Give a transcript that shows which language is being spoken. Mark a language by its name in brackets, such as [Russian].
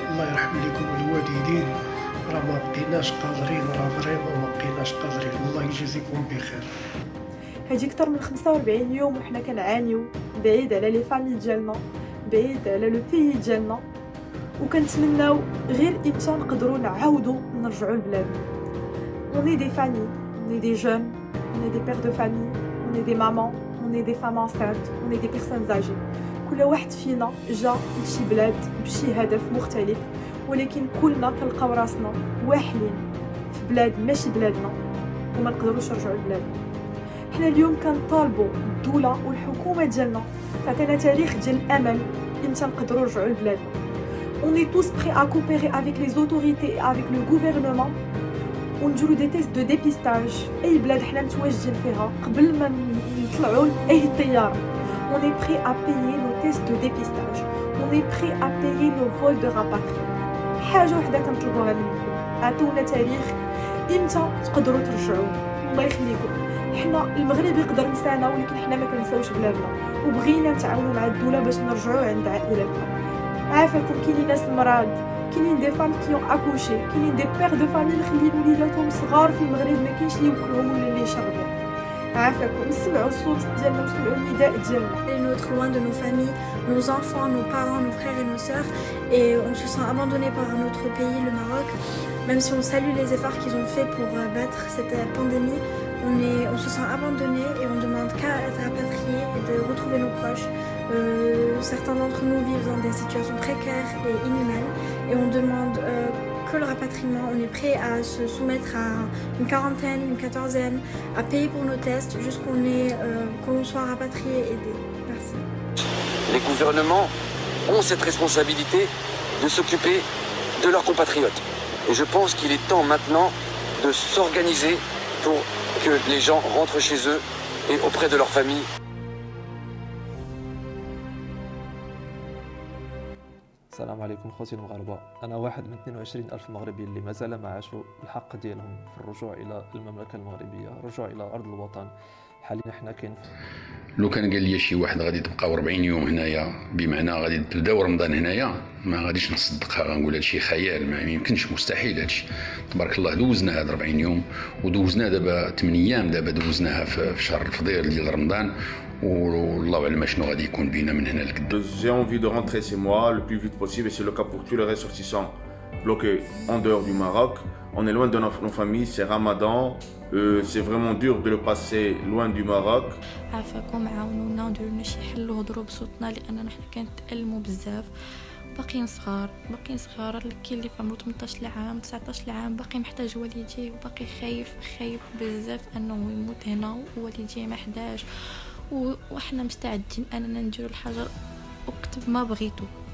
[Arabic] الله يرحم لكم الوالدين، راه ما بقيناش قادرين، راه فريمون ما بقيناش قادرين. الله يجازيكم بخير. هادي اكثر من 45 يوم وحنا كنعانيو بعيد على لي فامي ديالنا، بعيد على لو بيي ديالنا، وكنتمناو غير امتى نقدروا نعاودوا نرجعوا لبلادنا. [French] On est des familles, on est des jeunes, on est des pères de famille, on est des mamans, on est des femmes enceintes, on est des personnes âgées. [Arabic] كل واحد فينا جا لشي بلاد بشي هدف مختلف، ولكن كلنا كنلقاو راسنا واحلين في بلاد ماشي بلادنا وما نقدروش نرجعوا لبلادنا. حنا اليوم كنطالبوا الدوله والحكومه ديالنا تعطينا تاريخ ديال الامل امتى نقدروا نرجعوا لبلادنا. [French] On est tous prêts à coopérer avec les autorités et avec le gouvernement [Arabic] ونديرو دي تيست دو ديبيستاج في اي بلاد حنا متواجدين فيها قبل ما نطلعوا لاي طياره. [French] On est prêt à payer nos tests de dépistage, on est prêt à payer nos vols de rapatriement. [Arabic] حاجه وحده كنطلبوها منكم، عطونا تاريخ امتى تقدروا ترجعوا. الله يخليكم. حنا المغرب يقدر نسانا، ولكن حنا ما كنساوش بلادنا، وبغينا نتعاونوا مع الدوله باش نرجعوا عند عائلاتنا. عافاكم. كاينين ناس مرض، كاينين دي فام كي اكوشي، كاينين دي بير دو فامي مخلين وليداتهم صغار في المغرب ما كاينش اللي يوكلهم ولا اللي يشربوا. عافاكم. سمعوا الصوت ديالنا وسمعوا النداء ديالنا. [French] On est loin de nos familles, nos enfants, nos parents, nos frères et nos sœurs, et on se sent abandonné par notre pays, le Maroc. Même si on salue les efforts qu'ils ont fait pour battre cette pandémie, on se sent abandonné et on demande qu'à être rapatriés et de retrouver nos proches. Certains d'entre nous vivent dans des situations précaires et inhumaines, et on demande que le rapatriement. On est prêt à se soumettre à une quarantaine, une quatorzaine, à payer pour nos tests que l'on soit rapatrié et aidé. Merci. Les gouvernements ont cette responsabilité de s'occuper de leurs compatriotes. Et je pense qu'il est temps maintenant de s'organiser pour que les gens rentrent chez eux et auprès de leur famille. [Arabic] السلام عليكم خوتي المغاربه. انا واحد من 22 الف مغربي اللي مازال ما عاشوا الحق ديالهم في الرجوع الى المملكه المغربيه، الرجوع الى ارض الوطن. حاليا حنا كاين لو كان قال لي شي واحد غادي تبقاو 40 يوم هنايا، بمعنى غادي تبداو رمضان هنايا، ما غاديش نصدقها، غنقول هادشي خيال، ما يمكنش، مستحيل هادشي. تبارك الله دوزنا هاد 40 يوم، ودوزنا دابا 8 ايام، دابا دوزناها في شهر الفضيل ديال رمضان، والله اعلم شنو غادي يكون بينا من هنا لقدام. [French] J'ai envie de rentrer chez moi le plus vite possible, et c'est le cas pour tous les ressortissants bloqués en dehors du Maroc. On est loin de nos familles, c'est Ramadan, c'est vraiment dur de le passer loin du Maroc. [Arabic] عافاكم، عاونونا وديروا لنا شي حل وهضروا بصوتنا، لاننا حنا كنتألموا بزاف. باقيين صغار كاين اللي في عمره 18 عام 19 عام باقي محتاج والديه، وباقي خايف بزاف انه يموت هنا ووالديه ما حداش. وحنا مستعدين اننا نديروا الحجر وقت ما بغيتو.